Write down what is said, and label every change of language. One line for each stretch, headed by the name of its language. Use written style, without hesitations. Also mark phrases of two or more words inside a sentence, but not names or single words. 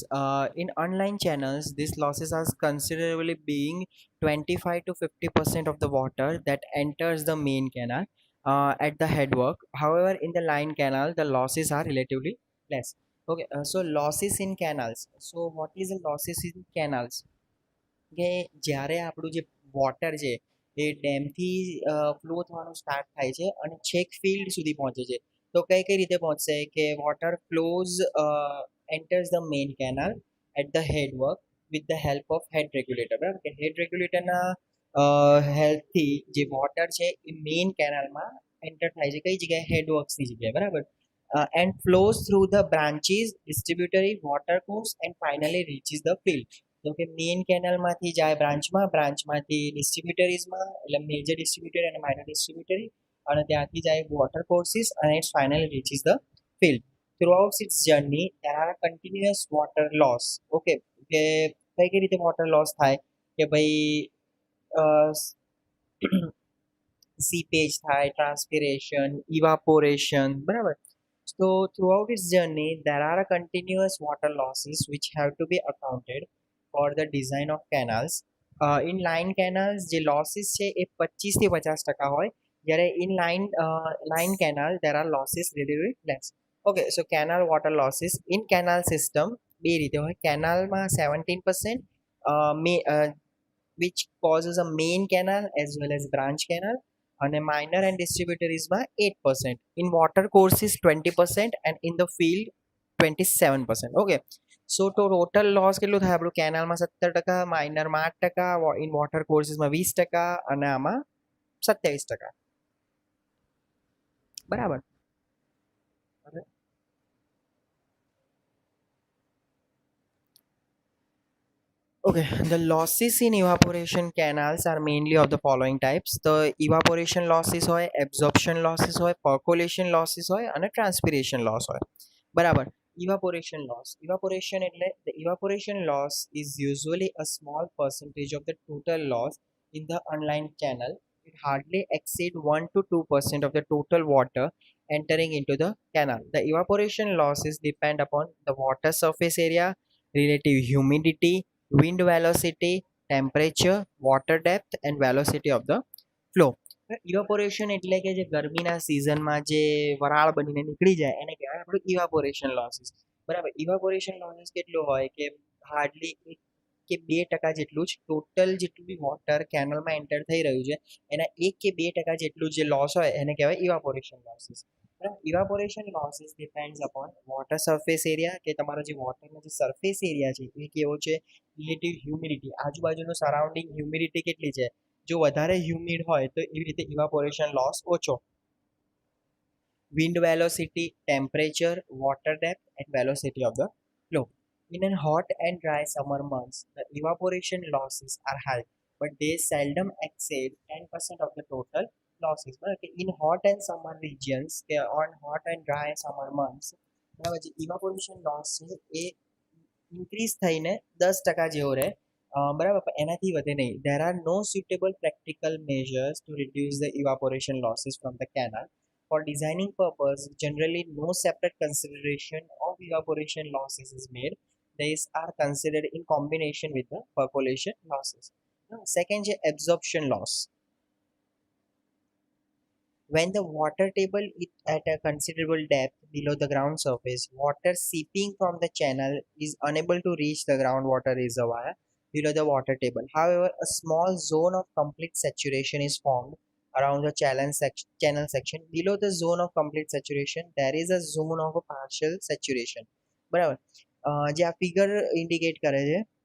English: In online channels, these losses are considerably being 25 to 50% of the water that enters the main canal at the headwork. However, in the line canal, the losses are relatively less. Okay, so losses in canals. So, what is the losses in canals?
Gujarati: કે જ્યારે આપણું જે વોટર છે એ ડેમથી ફ્લો થવાનું સ્ટાર્ટ થાય છે અને છેક ફિલ્ડ સુધી પહોંચે છે તો કઈ કઈ રીતે પહોંચશે કે
English: water flows enters the main canal at the head work with the help of head regulator
Gujarati: બરાબર કે
English: head regulator
Gujarati: હેલ્પથી જે વોટર છે એ મેઇન કેનાલમાં એન્ટર થાય છે કઈ જગ્યાએ હેડ વર્ક્સની જગ્યાએ બરાબર
English: and flows through the branches, distributary water course and finally reaches the field.
Gujarati: તો કે મેઇન કેનાલમાંથી જાય બ્રાન્ચમાંથી ડિસ્ટ્રીબ્યુટરીઝમાં એટલે
English: major distributary
Gujarati: અને
English: minor distributary
Gujarati: અને ત્યાંથી જાય
English: water courses
Gujarati: અને
English: its finally reaches the field throughout its journey there are continuous water loss okay
Gujarati: કે કઈ કઈ રીતે
English: water loss
Gujarati: થાય કે ભાઈ
English: seepage થાય transpiration evaporation બરાબર so throughout its journey there are continuous water losses which have to be accounted for the design of canals in line canals જે losses છે એ 25 થી 50% હોય જ્યારે in line canal there are losses really less okay so canal water losses in canal system
Gujarati: બે રીતે હોય કેનાલમાં
English: 17% which causes a main canal as well as branch canal and a minor and distributaries by 8%. In water courses 20% and in the field 27%. Okay. So to total loss
Gujarati: કેટલું થાય આપણું કેનાલમાં 17% માઇનરમાં 8% ઇન વોટર કોર્સીસમાં 20% અને આમાં 27% બરાબર
English: Okay, the losses in evaporation canals are mainly of the following types. The evaporation losses હોય, absorption losses હોય, percolation losses હોય અને transpiration loss હોય. બરાબર. Evaporation loss. Evaporation એટલે the evaporation loss is usually a small percentage of the total loss in the unlined channel. It hardly exceed 1 to 2% of the total water entering into the canal. The evaporation losses depend upon the water surface area, relative humidity, wind velocity, temperature, water depth and velocity of the flow.
Gujarati: ઇવાપોરેશન એટલે કે જે ગરમીના સિઝનમાં જે વરાળ બનીને નીકળી જાય એને કહેવાય આપણું
English: evaporation losses
Gujarati: બરાબર
English: evaporation losses
Gujarati: કેટલું હોય કે હાર્ડલી 1 કે 2% જેટલું જ ટોટલ જેટલું બી વોટર કેનલમાં એન્ટર થઈ રહ્યું છે એના 1 કે 2% જેટલું જે લોસ હોય એને કહેવાય
English: evaporation losses evaporation losses depends upon water surface area
Gujarati: કે તમારો જે વોટરનો જે સરફેસ એરિયા છે એ કેવો છે
English: relative humidity
Gujarati: આજુબાજુનું સરાઉન્ડિંગ હ્યુમિડિટી કેટલી છે જો વધારે હ્યુમિડ હોય તો એવી રીતે
English: evaporation loss
Gujarati: ઓછો
English: wind velocity temperature water depth and velocity of the flow in a hot and dry summer months the evaporation losses are high but they seldom exceed 10% of the total losses બરાબર in hot and summer regions on hot and dry summer months બરાબર
Gujarati: જે evaporation loss છે એ ઇન્ક્રીઝ થઈને 10% જેવો રહે બરાબર પણ એનાથી વધે નહીં
English: there are no suitable practical measures to reduce the evaporation losses from the canal for designing purpose generally no separate consideration of evaporation losses is made these are considered in combination with the percolation losses second is absorption loss when the water table is at a considerable depth below the ground surface, water seeping from the channel is unable to reach the groundwater reservoir below the water table. However, a small zone of complete saturation is formed around the channel section. Below the zone of complete saturation, there is a zone of a partial saturation.
Gujarati: બરાબર જે આ ફિગર ઇન્ડિકેટ કરે છે